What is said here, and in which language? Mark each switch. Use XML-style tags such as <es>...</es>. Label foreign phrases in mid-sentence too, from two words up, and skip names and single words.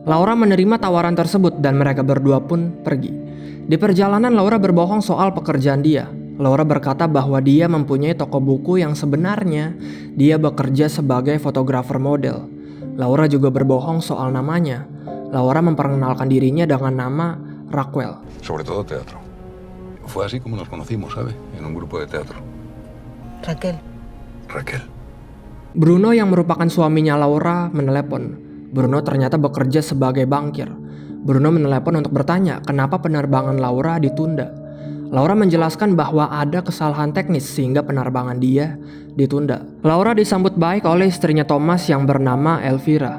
<id>Laura menerima tawaran tersebut dan mereka berdua pun pergi. Di perjalanan Laura berbohong soal pekerjaan dia. Laura berkata bahwa dia mempunyai toko buku yang sebenarnya dia bekerja sebagai fotografer model. Laura juga berbohong soal namanya. Laura memperkenalkan dirinya dengan nama Raquel.</id> <es>Sobre todo teatro. Fue así como nos conocimos, ¿sabe? En un grupo de teatro. Raquel. Raquel.</es> <id>Bruno yang merupakan suaminya Laura menelepon. Bruno ternyata bekerja sebagai bankir. Bruno menelepon untuk bertanya kenapa penerbangan Laura ditunda. Laura menjelaskan bahwa ada kesalahan teknis sehingga penerbangan dia ditunda. Laura disambut baik oleh istrinya Thomas yang bernama Elvira.</id>